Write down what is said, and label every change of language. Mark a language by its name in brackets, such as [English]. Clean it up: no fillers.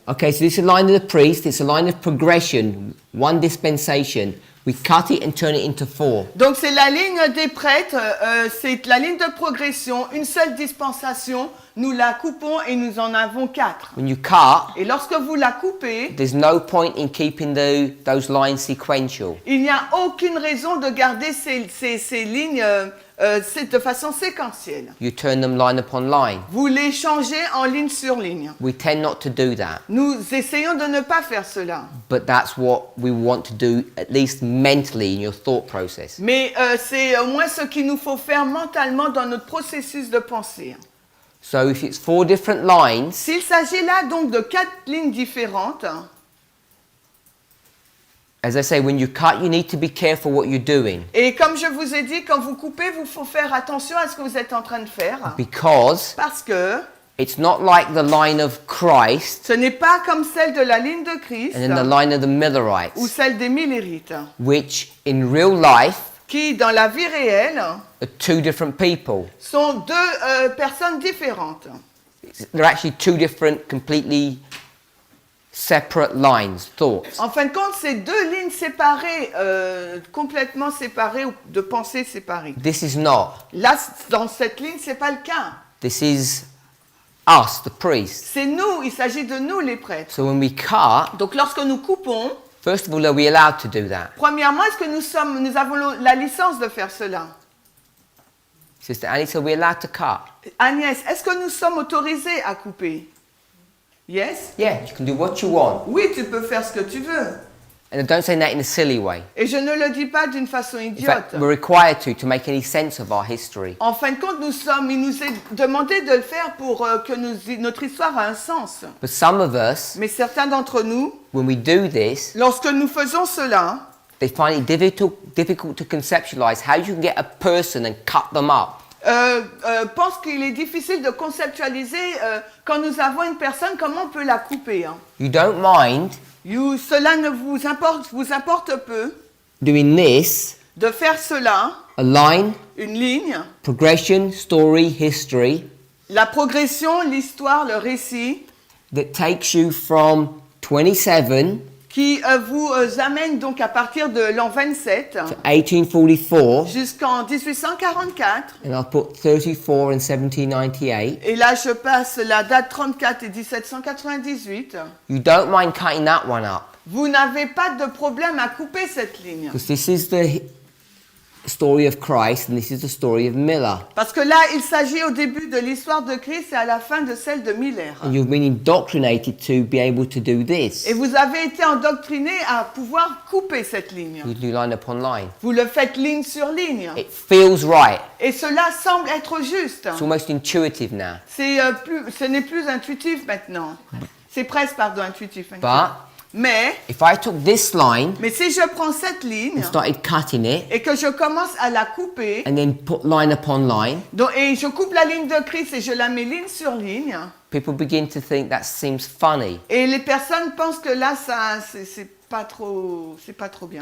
[English] Okay, so this is a line of the priest. It's a line of progression. One dispensation. We cut it and turn it into 4. [French] Donc c'est la ligne des prêtres, c'est la ligne de progression, une seule dispensation, nous la coupons et nous en avons 4. [English] When you cut, [French] Et lorsque vous la coupez, [English] there's no point in keeping those lines sequential. [French] il n'y a aucune raison de garder ces lignes de façon séquentielle. [English] You turn them line upon line. [French] Vous les changez en ligne sur ligne. [English] We tend not to do that, [French] Nous essayons de ne pas faire cela. [English] but that's what we want to do, at least mentally in your thought process. [French] Mais c'est au moins ce qu'il nous faut faire mentalement dans notre processus de pensée. [English] So if it's 4 different lines, [French] S'il s'agit là donc de 4 lignes différentes, [English] as I say, when you cut, you need to be careful what you're doing, [French] et comme je vous ai dit, quand vous coupez, vous faut faire attention à ce que vous êtes en train de faire. [English] because [French] Parce que [English] it's not like the line of Christ [French] ce n'est pas comme celle de la ligne de Christ [English] and then the line of the [French] ou [English] Millerites, [French] celle des Millérites, [English] which in real life [French] qui dans la vie réelle [English] are 2 different people. [French] sont 2 personnes différentes. [English] They're actually 2 different, completely separate lines, thoughts. [French] En fin de compte, c'est 2 lignes séparées, complètement séparées ou de pensées séparées. [English] This is not. [French] Là, dans cette ligne, c'est pas le cas. [English] This is us, the priests. [French] C'est nous, il s'agit de nous les prêtres. [English] So when we cut, [French] Donc lorsque nous coupons, [English] first of all, are we allowed to do that? [French] premièrement, est-ce que nous avons la licence de faire cela? [English] Sister Annie, so we're allowed to cut? [French] Agnès, est-ce que nous sommes autorisés à couper? [English] Yes? Yeah, you can do what you want. [French] Oui, tu peux faire ce que tu veux. [English] And I don't say that in a silly way. [French] Et je ne le dis pas d'une façon [English] In [French] idiote. [English] fact, we're required to make any sense of our history. [French] En fin de compte, il nous est demandé de le faire pour que notre histoire a un sens. [English] But some of us, [French] Mais certains d'entre nous, [English] when we do this, [French] lorsque nous faisons cela, [English] they find it difficult to conceptualize how you can get a person and cut them up. [French] pensent qu'il est difficile de conceptualiser quand nous avons une personne, comment on peut la couper. Hein. [English] You don't mind [French] Cela ne vous importe peu [English] doing this, [French] de faire cela, [English] a line, [French] une ligne, [English] progression, story, history, [French] la progression, l'histoire, le récit, [English] that takes you from 27 [French] qui vous amène donc à partir de l'an 27 [English] to 1844, [French] jusqu'en 1844. [English] and I'll put 34 and 1798. [French] Et là, je passe la date 34 et 1798. [English] You don't mind cutting that one up, [French] Vous n'avez pas de problème à couper cette ligne. [English] because this is the story of Christ and this is the story of Miller. [French] Parce que là, il s'agit au début de l'histoire de Christ et à la fin de celle de Miller. [English] And you've been indoctrinated to be able to do this. [French] Et vous avez été endoctriné à pouvoir couper cette ligne. [English] You do line upon line. [French] Vous le faites ligne sur ligne. [English] It feels right. [French] Et cela semble être juste. [English] It's almost intuitive now. [French] Ce n'est plus intuitif maintenant. C'est presque, intuitif. [English] But [French] Mais [English] if I took this line [French] si je prends cette ligne [English] and started cutting it [French] et que je commence à la couper, [English] and then put line upon line, [French] et je coupe la ligne de Christ et je la mets ligne sur ligne, [English] people begin to think that seems funny. [French] et les personnes pensent que là, c'est pas trop bien.